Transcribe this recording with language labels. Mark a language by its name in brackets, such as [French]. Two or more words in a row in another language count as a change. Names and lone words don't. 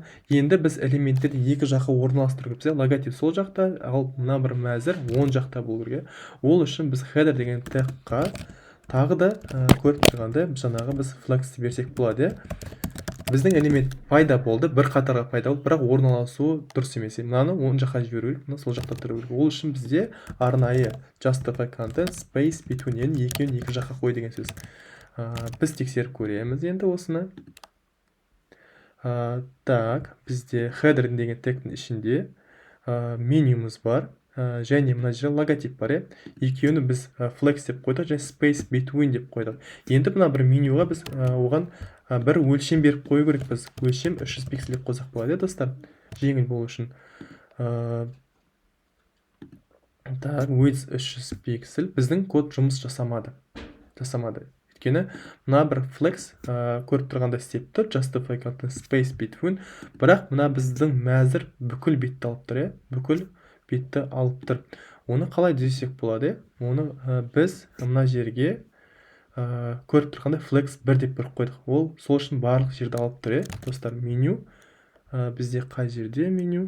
[Kazakh] Енді біз элементтерді екі жаққа орналастыру керекпіз. Логотип сол жақта, ал мына бір мәзір оң жақта болу керек. Ол үшін біз header деген тегқа тағы да көріп тұрғанда жаңағы біз flex берсек болады. Біздің элемент пайда болды, бір қатарға пайда болды, бірақ орналасуы дұрыс емес. Мынаны оң жаққа жіберу керек, мына сол жақта тұру керек. Ол үшін бізде арнайы [English] justify content space between [Kazakh] екеуін екі жаққа қой деген сөз. Біз тексеріп көреміз енді осыны. Так, бізде header деген тегтің ішінде менюмыз бар. Және мына жерде логотип бар. Екеуіні біз flex деп қойдық, және [English] space between [Kazakh] деп қойдық. Енді мына бір менюға біз оған бір өлшем беріп қою керек. Біз өлшем 300 пиксель деп қойсақ болады, достар, жеңіл болу үшін. Так, width 300 пиксель. Біздің код жұмыс жасамады. Өйткені мына бір flex көріп тұрғанда істеп тұр, [English] justify content space between. [Kazakh] Бірақ мына біздің мәзір бүкіл бетті алып тұр, бүкіл бетті алып тұр. Оны қалай түзесек болады? Оны біз мына жерге көріп тұрғандай flex 1 деп беріп қойдық. Ол сол үшін барлық жерді алып тұр, достар. Меню бізде қай жерде меню?